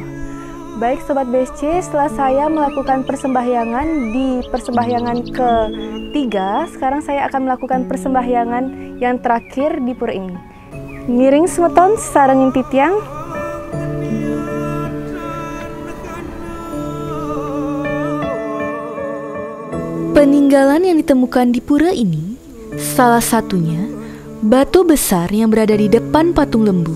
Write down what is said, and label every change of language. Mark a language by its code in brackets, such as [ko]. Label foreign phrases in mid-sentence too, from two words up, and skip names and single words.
[id] Baik Sobat BSC, setelah saya melakukan persembahyangan di persembahyangan ketiga, sekarang saya akan melakukan persembahyangan yang terakhir di pura ini. [ban] Miring Semeton, sarengin titiang. [id] Peninggalan yang ditemukan di pura ini, salah satunya batu besar yang berada di depan patung lembu.